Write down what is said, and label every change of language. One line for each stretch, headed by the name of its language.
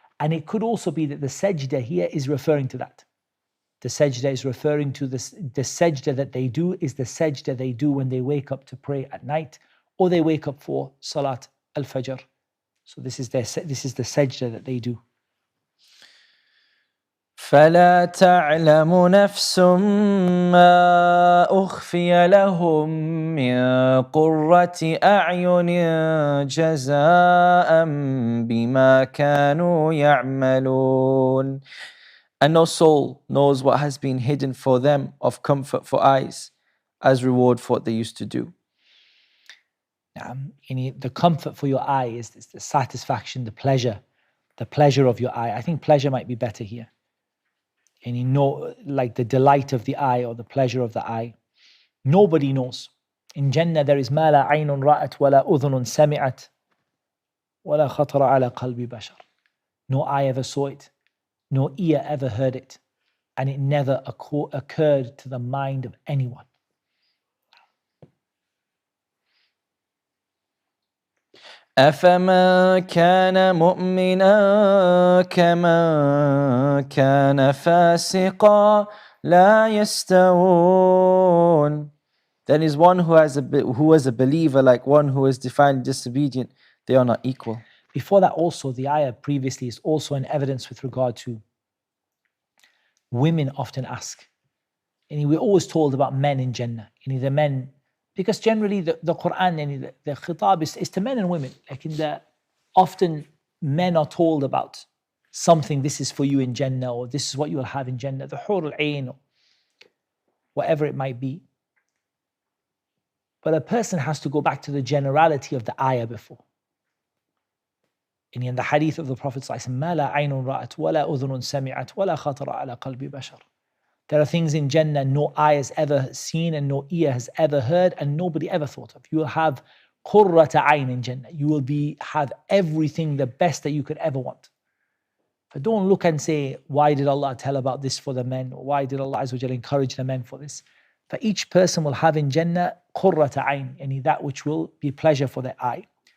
English: And it could also be that the sajda here is referring to that. The sajda is referring to the sajda that they do is the sajda they do when they wake up to pray at night, or they wake up for salat al-fajr. So this is the sajda that they do.
Arabic: فلا تعلم نفس ما أخفي لهم من قرة أعين جزاء بما كانوا يعملون.
English: And no soul knows what has been hidden for them of comfort for eyes, as reward for what they used to do. The comfort for your eye is the satisfaction, the pleasure of your eye. I think pleasure might be better here. Like the delight of the eye or the pleasure of the eye. Nobody knows. In Jannah there is
Arabic: ما لا عين رأت ولا أذن سمعت ولا خطر على قلب بشر.
English: No eye ever saw it, no ear ever heard it, and it never occurred to the mind of anyone.
Arabic: أفمن كان مؤمنا كمن كان فاسقا لا يستوون.
English: Then is one who was a believer like one who is defined disobedient. They are not equal. Before that also, the ayah previously is also an evidence with regard to women often ask. And we're always told about men in Jannah. The men, because generally the Qur'an and the khitab is to men and women. Like often men are told about something, this is for you in Jannah, or this is what you will have in Jannah, the hur al-ain, or whatever it might be. But a person has to go back to the generality of the ayah before. In the hadith of the Prophet
Arabic: مَا لَا عَيْنٌ رَأَتْ وَلَا أُذُنٌ سَمِعَتْ وَلَا خَطَرَ عَلَى قَلْبِ بَشَرٍ.
English: There are things in Jannah no eye has ever seen and no ear has ever heard and nobody ever thought of. You will have qurrata ayn in Jannah. You will have everything, the best that you could ever want. But don't look and say, why did Allah tell about this for the men? Or why did Allah Azza wa Jalla encourage the men for this? For each person will have in Jannah qurrata ayn, yani that which will be pleasure for their eye.